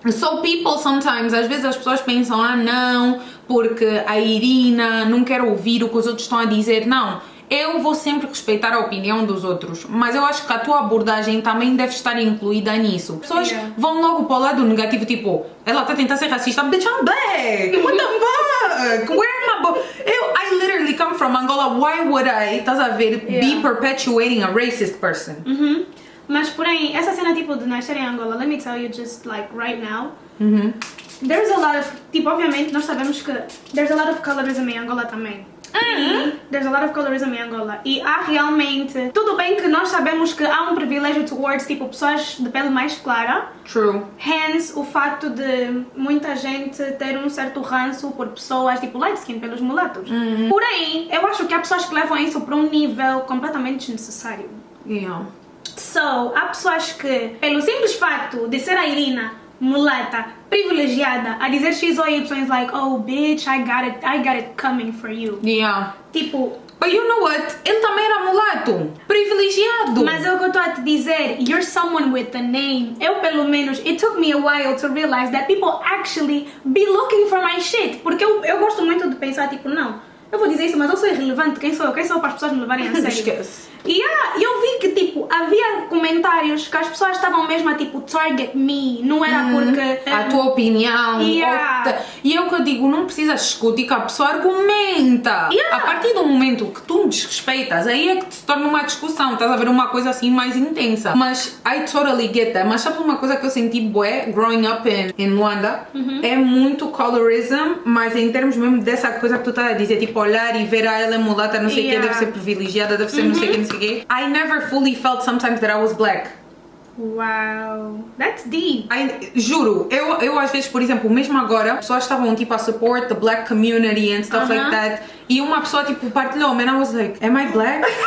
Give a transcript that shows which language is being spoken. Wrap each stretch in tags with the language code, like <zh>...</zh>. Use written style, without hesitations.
<en>So people sometimes,</en> <pt>às vezes as pessoas pensam, não, porque a Irina não quer ouvir o que os outros estão a dizer. Não. Eu vou sempre respeitar a opinião dos outros, mas eu acho que a tua abordagem também deve estar incluída nisso. Pessoas vão logo para o lado negativo, tipo, ela está a tentar ser racista,</pt> <en>bitch, I'm black, what the fuck, where am I? I literally come from Angola, why would I,</en> <pt>estás a ver,</pt> <en>be perpetuating a racist person?</en> <pt>Mas, porém, essa cena tipo de nascer em Angola,</pt> <en>let me tell you just like right now, there's a lot of, tipo, obviamente nós sabemos que there's a lot of colorism</en> <pt>em Angola também.</pt> <en>There's a lot of colorism em Angola.</en> <pt>E há realmente, tudo bem que nós sabemos que há um privilégio towards, tipo, pessoas de pele mais clara.</pt> <en>True.</en> <pt>Hence, o facto de muita gente ter um certo ranço por pessoas, tipo, light skin, pelos mulatos. Porém, eu acho que há pessoas que levam isso para um nível completamente desnecessário.</pt> <en>Yeah.</en> <pt>So, há pessoas que, pelo simples facto de ser a Irina, mulata, privilegiada, a dizer X ou Y,</pt> <en>is like, oh bitch, I got it coming for you. Yeah.</en> <pt>Tipo,</pt> <en>but you know what?</en> <pt>Ele também era mulato, privilegiado. Mas é o que eu estou a te dizer,</pt> <en>you're someone with a name.</en> <pt>Eu, pelo menos,</pt> <en>it took me a while to realize that people actually be looking for my shit.</en> <pt>Porque eu gosto muito de pensar, tipo, não, eu vou dizer isso, mas eu sou irrelevante, quem sou eu? Quem sou eu para as pessoas me levarem a sério? Esquece. E eu vi que, tipo, havia comentários que as pessoas estavam mesmo a, tipo,</pt> <en>target me,</en> <pt>não era porque... A tua opinião.</pt> <en>Yeah.</en> <pt>E é o que eu digo, não precisas discutir que a pessoa argumenta.</pt> <en>Yeah.</en> <pt>A partir do momento que tu me desrespeitas, aí é que se torna uma discussão, estás a ver uma coisa assim mais intensa. Mas</pt> <en>I totally get that.</en> <pt>Mas sabe uma coisa que eu senti bué,</pt> <en>growing up in Luanda?</en> <pt>É muito colorism, mas em termos mesmo dessa coisa que tu estás a dizer, tipo, olhar e ver a ela mulata, não sei o que, deve ser privilegiada, deve ser não sei o que, não sei o que.</pt> <en>I never fully felt sometimes that I was black. Wow, that's deep.</en> <pt>Juro, eu às vezes, por exemplo, mesmo agora, pessoas estavam tipo a</pt> <en>support the black community and stuff like that,</en> <pt>e uma pessoa tipo partilhou,</pt> <en>and I was like, am I black?</en>